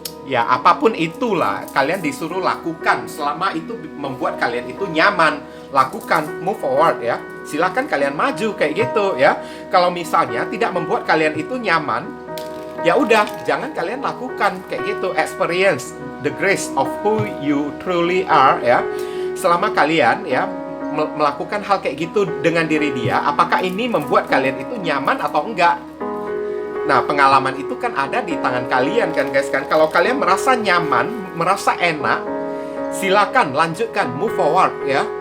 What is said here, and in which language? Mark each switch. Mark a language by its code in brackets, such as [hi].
[id] Ya, apapun itulah kalian disuruh lakukan selama itu membuat kalian itu nyaman. Lakukan, [en] move forward [id] ya. Silakan kalian maju kayak gitu ya. Kalau misalnya tidak membuat kalian itu nyaman, ya udah, jangan kalian lakukan kayak gitu. [en] Experience the grace of who you truly are ya. [id] Selama kalian ya melakukan hal kayak gitu dengan diri dia, apakah ini membuat kalian itu nyaman atau enggak? Nah, pengalaman itu kan ada di tangan kalian kan guys kan. Kalau kalian merasa nyaman, merasa enak, silakan lanjutkan, [en] move forward [id] ya.